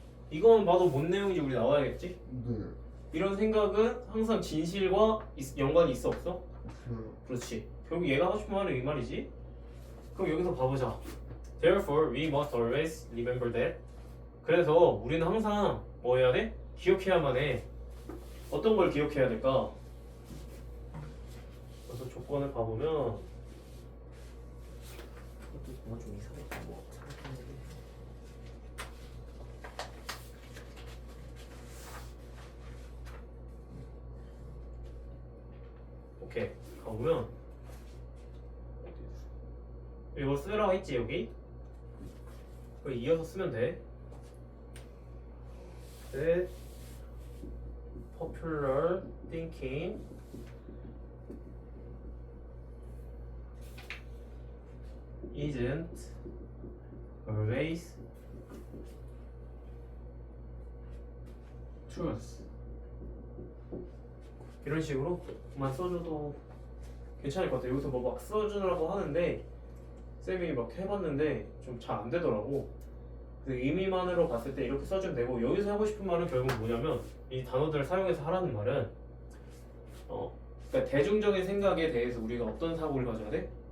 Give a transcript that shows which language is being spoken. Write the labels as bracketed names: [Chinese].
[Korean] 이건 봐도 뭔 내용인지 우리 나와야겠지? 네. 이런 생각은 항상 진실과 연관이 있어 없어? 그 그렇지. 결국 얘가 하고 싶은 말은 이 말이지. 그럼 여기서 봐보자. [English] Therefore, we must always remember that. [Korean] 그래서 우리는 항상 뭐 해야 돼? 기억해야만 해. 어떤 걸 기억해야 될까? 그래서 조건을 봐보면 이것도 뭔가 좀 이상했다. 뭐 잘못했는데. 오케이. 가보면 이거 쓰라 했지 여기? 그거 이어서 쓰면 돼. [English] That popular thinking isn't always truth. [Korean] 이런 식으로만 써줘도 괜찮을 것 같아. 여기서 뭐 막 써주라고 하는데 쌤이 막 해봤는데 좀 잘 안 되더라고. 그 의미만으로 봤을 때 이렇게 써주면 되고 여기서 하고 싶은 말은 결국 뭐냐면 이 단어들을 사용해서 하라는 말은 그러니까 대중적인 생각에 대해서 우리가 어떤 사고를 가져야 돼?